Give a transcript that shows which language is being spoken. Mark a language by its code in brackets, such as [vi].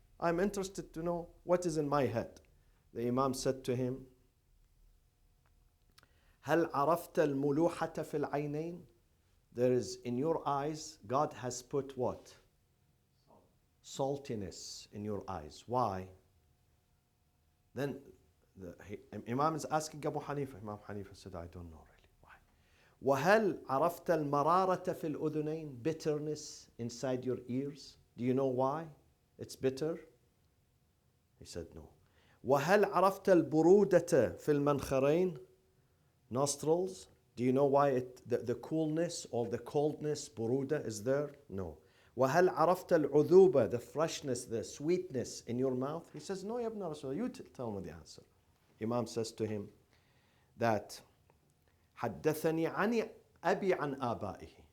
[en] I'm interested to know what is in my head. The Imam said to him, [ar] هل عرفت الملوحة في العينين? [en] There is in your eyes, God has put what? Saltiness in your eyes. Why? Then the Imam is asking Abu Hanifa. Imam Hanifa said, I don't know really. Why? [ar] وهل عرفت المرارة في الأذنين? [en] Bitterness inside your ears. Do you know why it's bitter? He said no. [ar] وهل عرفت البرودة في المنخرين? [en] Nostrils. Do you know why the coolness or the coldness, buruda, is there? No. [ar] وهل عرفت العذوبة, [en] the freshness, the sweetness in your mouth? He says, no, ya ibn Rasul, you tell me the answer. Imam says to him that [ar] حدثني عن أبي عن آبائه.